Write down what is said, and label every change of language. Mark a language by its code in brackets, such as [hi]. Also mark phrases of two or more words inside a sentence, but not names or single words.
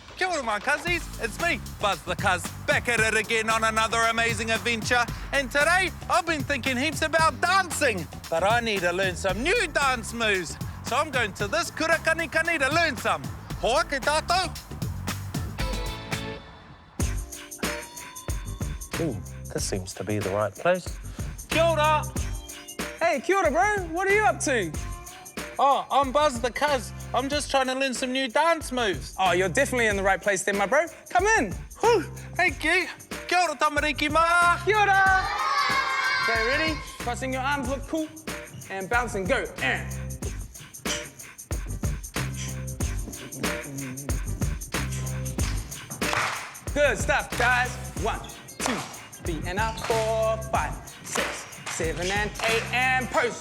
[en] ora, my cuzzies. It's me, Buzz the Cuz, back at it again on another amazing adventure. And today, I've been thinking heaps about dancing, but I need to learn some new dance moves. So I'm going to this kurakanikani to learn some. [mi] Hoa ke tātou. [en] Ooh, this seems to be the right place. [mi] Kia ora. Hey, kia ora, [en] bro. What are you up to? Oh, I'm Buzz the Cuz. I'm just trying to learn some new dance moves. Oh, you're definitely in the right place then, my bro. Come in. Whew, thank you. [mi] Kia ora, tamariki ma. Kia ora. [en] Okay, ready? Crossing your arms, look cool. And bounce and go. Good stuff, guys. 1, 2, 3, and up. 4, 5, 6, 7, and 8, and pose.